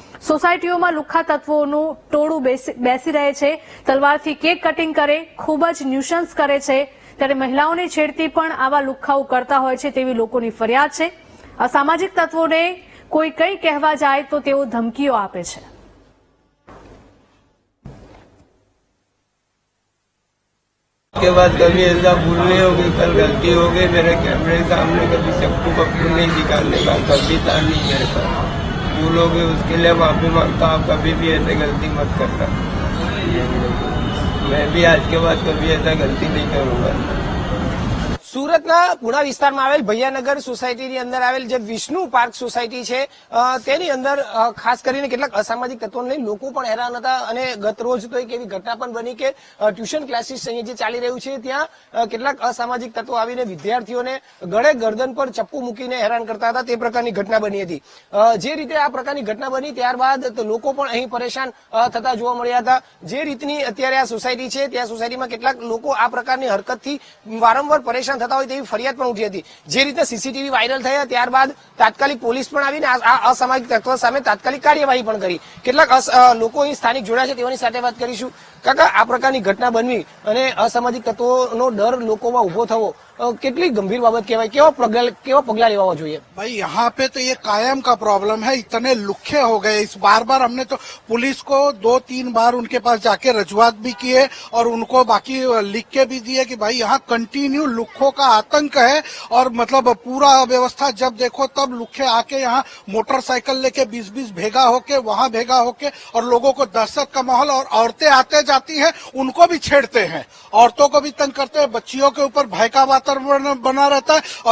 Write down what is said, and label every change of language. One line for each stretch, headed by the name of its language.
Gujarati: સોસાયટીઓમાં લુખ્ખા તત્વોનું ટોળું બેસી રહે છે, તલવારથી કેક કટિંગ કરે, ખૂબ જ ન્યુસન્સ કરે છે। ત્યારે મહિલાઓની છેડતી પણ આવા લુખ્ખાઓ કરતા હોય છે તેવી લોકોની ફરિયાદ છે। અસામાજિક તત્વોને કોઈ કંઈ કહેવા જાય તો તેઓ ધમકીઓ આપે છે।
Hindi: के बाद कभी ऐसा भूलने हो गई, कल गलती हो गई मेरे कैमरे के सामने, कभी चप्पू पप्पू नहीं निकालने का, कभी था नहीं मेरे पास। भूल हो गई उसके लिए माफी मांगता हूँ। कभी भी ऐसे गलती मत करना। मैं भी आज के बाद कभी ऐसा गलती नहीं करूँगा।
Gujarati: સુરતના પુણા વિસ્તારમાં આવેલ ભૈયાનગર સોસાયટીની અંદર આવેલ જે વિષ્ણુ પાર્ક સોસાયટી છે તેની અંદર ખાસ કરીને કેટલાક અસામાજિક તત્વોને લઈને લોકો પણ હેરાન હતા અને ગત રોજ તો એક એવી ઘટના પણ બની કે ટ્યુશન ક્લાસીસ અહીંયા જે ચાલી રહ્યું છે ત્યાં કેટલાક અસામાજિક તત્વો આવીને વિદ્યાર્થીઓને ગળે ગરદન પર ચપ્પુ મૂકીને હેરાન કરતા હતા। તે પ્રકારની ઘટના બની હતી। જે રીતે આ પ્રકારની ઘટના બની ત્યારબાદ લોકો પણ અહીં પરેશાન થતા જોવા મળ્યા હતા। જે રીતની અત્યારે આ સોસાયટી છે ત્યાં સોસાયટીમાં કેટલાક લોકો આ પ્રકારની હરકતથી વારંવાર પરેશાન થતા હોય તેવી ફરિયાદ પણ ઉઠી હતી। જે રીતે સીસીટીવી વાયરલ થયા ત્યારબાદ તાત્કાલિક પોલીસ પણ આવીને આ અસામાજિક તત્વો સામે તાત્કાલિક કાર્યવાહી પણ કરી। કેટલાક લોકો અહીં સ્થાનિક જોડાયા છે તેઓની સાથે વાત કરીશું। કાકા, આ પ્રકારની ઘટના બનવી અને અસામાજિક તત્વોનો ડર લોકોમાં ઉભો થવો કેટલી ગંભીર બાબત કહેવાય? કેવા પગલા લેવા જોઈએ?
Hindi: भाई यहाँ पे तो ये कायम का प्रॉब्लम है। इतने लुखे हो गए, इस बार बार हमने तो पुलिस को 2-3 बार उनके पास जाके रजुआत भी किए और उनको बाकी लिख के भी दिए कि भाई यहाँ कंटिन्यू लुखों का आतंक है। और मतलब पूरा व्यवस्था जब देखो तब लुखे आके यहाँ मोटरसाइकिल लेके 20-20 भेगा होके वहाँ भेगा होके और लोगों को दहशत का माहौल, और औरतें आते जाती हैं उनको भी छेड़ते हैं, औरतों को भी तंग करते हैं, बच्चियों के ऊपर भय का वातावरण बना रहता है।